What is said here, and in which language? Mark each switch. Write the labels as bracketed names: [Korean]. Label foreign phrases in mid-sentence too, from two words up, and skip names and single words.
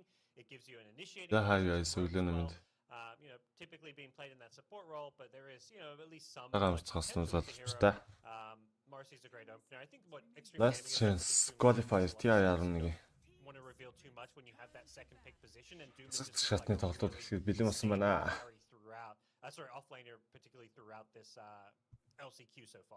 [English] It gives you an initiating. Typically being played in that support role, but there is, at least some. Marcy's a great opener. I think what extreme last chance qualifier TI-11 want to reveal too much when you have that second pick position and Doom [Mongolian] шатны тоглолтууд ихлээр бэлэн болсон байна. [English] Sorry, offlaner particularly throughout this LCQ so far.